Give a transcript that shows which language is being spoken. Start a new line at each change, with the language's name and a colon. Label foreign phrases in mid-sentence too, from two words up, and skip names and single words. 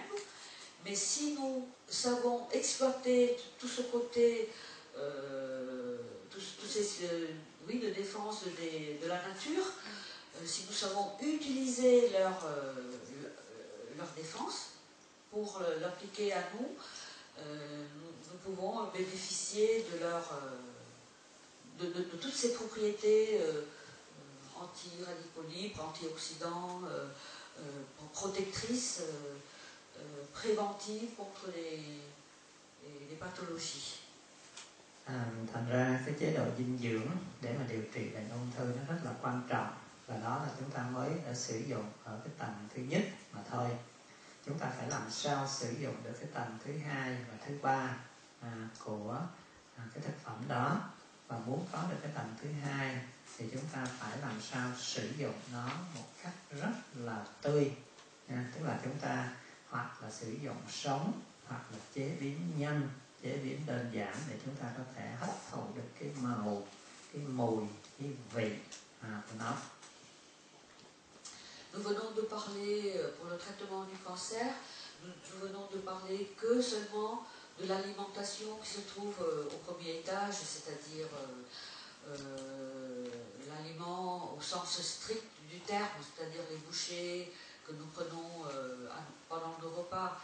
French: Mais si nous savons exploiter tout ce côté, tous ces de défense de la nature, si nous savons utiliser leur défense pour l'appliquer à nous, nous pouvons bénéficier de toutes ces propriétés anti-radicaux antioxydants, protectrices, préventives contre les pathologies.
Vietnamese: Thành ra cái chế độ dinh dưỡng để mà điều trị bệnh ung thư nó rất là quan trọng, và đó là chúng ta mới đã sử dụng ở cái tầng thứ nhất mà thôi. Chúng ta phải làm sao sử dụng được cái tầng thứ hai và thứ ba của cái thực phẩm đó. Và muốn có được cái tầng thứ hai thì chúng ta phải làm sao sử dụng nó một cách rất là tươi. Tức là chúng ta hoặc là sử dụng sống, hoặc là chế biến nhanh, chế biến đơn giản để chúng ta có thể hấp thụ được cái màu, cái mùi, cái vị của nó.
French: Nous venons de parler, pour le traitement du cancer, nous venons de parler que seulement de l'alimentation qui se trouve au premier étage, c'est-à-dire l'aliment au sens strict du terme, c'est-à-dire les bouchées que nous prenons pendant nos repas.